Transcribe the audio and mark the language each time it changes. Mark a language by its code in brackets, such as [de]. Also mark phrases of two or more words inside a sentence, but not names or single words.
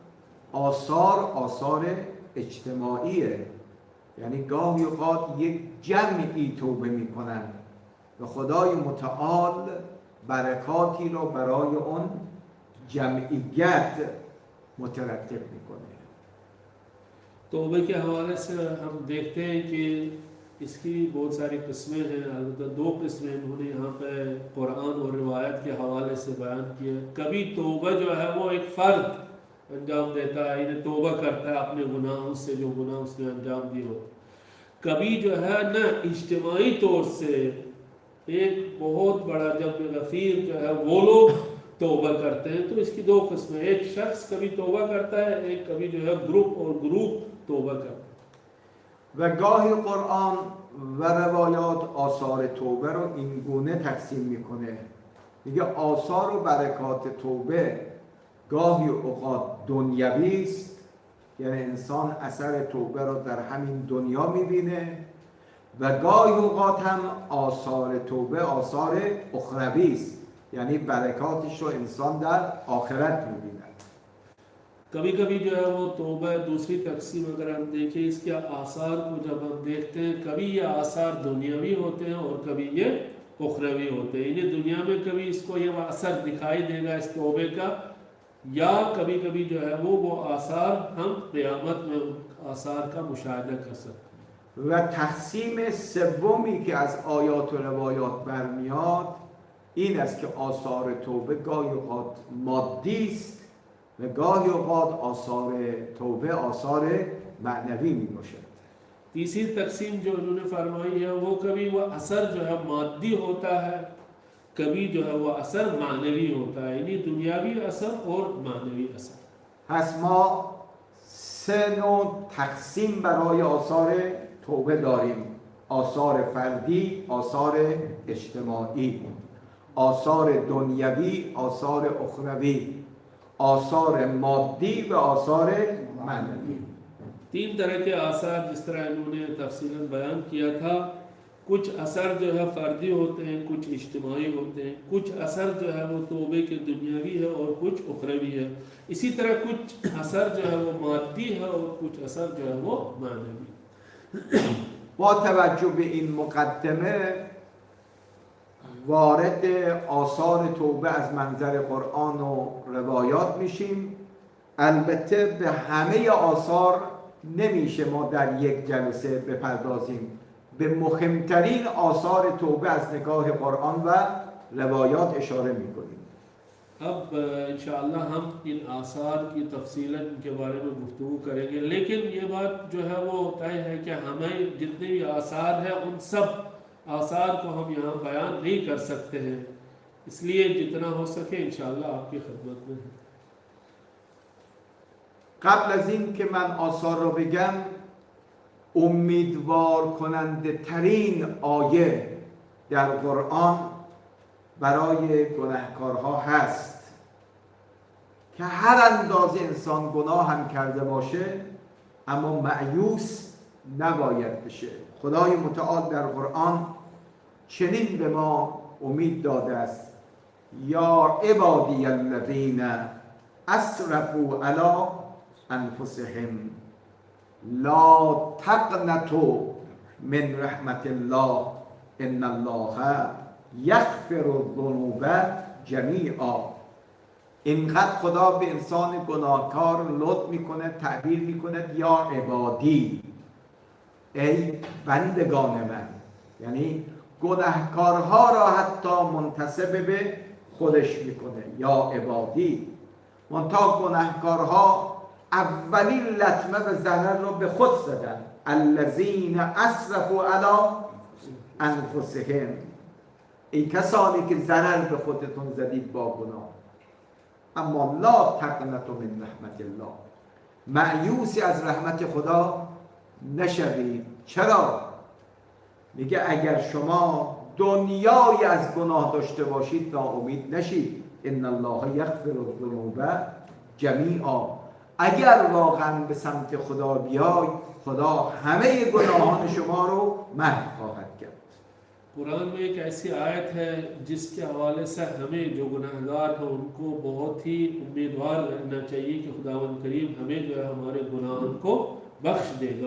[fa] آثار اجتماعیه، یعنی گاهی اوقات یک جمعی توبه میکنن و خدای متعال برکاتی رو برای اون جمعیت مترتب میکنه. [ur] توبے کے حوالے سے ہم دیکھتے ہیں کہ اس کی بہت ساری قسمیں ہیں. البتہ دو قسمیں انہوں نے یہاں پہ قرآن اور روایت کے حوالے سے بیان کیا. کبھی توبہ جو ہے وہ ایک فرد انجام دیتا ہے، یعنی توبہ کرتا ہے اپنے گناہوں سے جو گناہ اس نے انجام دیے ہوتے. کبھی جو ہے نہ اجتماعی طور سے ایک بہت بڑا جب غفیر جو ہے وہ لوگ توبہ کرتے ہیں. تو اس کی دو قسمیں، ایک شخص کبھی توبہ کرتا ہے، ایک کبھی جو ہے گروپ اور گروپ توبہ کرتا ہے. [fa] و گاهی قرآن و روایات آثار توبه رو این گونه تقسیم میکنه. میگه آثار و برکات توبه گاهی اوقات دنیوی است، یعنی انسان اثر توبه رو در همین دنیا میبینه و گاهی اوقات هم آثار توبه آثار اخروی است، یعنی برکاتش رو انسان در آخرت می‌بیند. [ur] کبھی کبھی جو ہے وہ توبہ دوسری تقسیم اگر ہم دیکھیں اس کے آثار کو جب ہم دیکھتے ہیں، کبھی یہ آثار دنیاوی ہوتے ہیں اور کبھی یہ اخروی ہوتے ہیں. انہیں دنیا میں کبھی اس کو یہ اثر دکھائی دے گا اس توبے کا، یا کبھی کبھی جو ہے وہ آثار ہم قیامت میں آثار کا مشاہدہ کر سکتے ہیں. [fa] و تقسیم سومی که از آیات و روایات برمیاد این است که آثار توبه گاهی اوقات مادی است و گاهی اوقات آثار توبه آثار معنوی می باشد. [ur] تیسری تقسیم جو انہوں نے فرمائی ہے وہ کبھی وہ اثر جو ہے مادی ہوتا ہے، کبھی جو ہے وہ اثر معنوی ہوتا ہے، یعنی دنیاوی اثر اور معنوی اثر. [fa] پس ما سه نوع تقسیم برای آثار توبه داریم: آثار فردی، آثار اجتماعی، آثار دنیوی، آثار اخروی، آثار مادی و آثار معنوی. [ur] تین طرح کے آثار جس طرح انہوں نے تفصیلاً بیان کیا تھا، کچھ اثر جو ہے فردی ہوتے ہیں، کچھ اجتماعی ہوتے ہیں، کچھ اثر جو ہے وہ توبے کے دنیاوی ہے اور کچھ اخروی ہے. اسی طرح کچھ اثر جو ہے وہ مادی ہے اور کچھ اثر جو ہے وہ معنوی. [fa] با توجه به این مقدمه وارد آثار توبه از منظر قرآن و روایات میشیم. البته به همه آثار نمیشه ما در یک جلسه بپردازیم. به مهمترین آثار توبه از نگاه قرآن و روایات اشاره میکنیم. [ur] اب انشاءاللہ ہم ان آثار کی تفصیلاً کے بارے میں گفتگو کریں گے، لیکن یہ بات جو ہے وہ طے ہے کہ ہمیں جتنے بھی آثار ہیں ان سب آثار کو ہم یہاں بیان نہیں کر سکتے ہیں، اس لیے جتنا ہو سکے انشاءاللہ آپ کی خدمت میں ہے. [fa] قبل از این که من آثار رو بگم، امیدوار کننده ترین آیه در قرآن برای گناهکارها هست که هر اندازه انسان گناه هم کرده باشه اما مأیوس نباید بشه. خدای متعال در قرآن چنین به ما امید داده است: [ar] یا عبادی الذین اسرفوا علی انفسهم لا تقنطوا من رحمت الله ان الله یغفر الذنوب جمیعا. [fa] اینقدر خدا به انسان گناهکار لطف میکنه، تعبیر میکنه [ar] یا عبادی، [fa] ای بندگان من، یعنی گناهکارها را حتی منتسب به خودش میکنه، [ar] یا عبادی. [fa] منتها گناهکارها اولین لطمه و ضرر را به خود زدن. [ar] الذین اسرفوا علی انفسهم، [fa] ای کسانی که ضرر به خودتون زدید با گناه. اما [ar] لا تقنطوا من رحمت الله، [fa] مأیوسی از رحمت خدا نشوید. چرا؟ میگه اگر شما دنیای از گناه داشته باشید ناامید نشید. [ar] ان الله یغفر الذنوب جمیعا. [fa] اگر واقعا به سمت خدا بیای، خدا همه گناهان شما رو محو خواهد کرد. [ur] قرآن میں ایک ایسی آیت ہے جس کے حوالے سے ہمیں جو گناہگار ہیں ان کو بہت ہی امیدوار رہنا چاہیے کہ خداوند کریم ہمیں جو ہے ہمارے گناہوں کو بخش دے گا.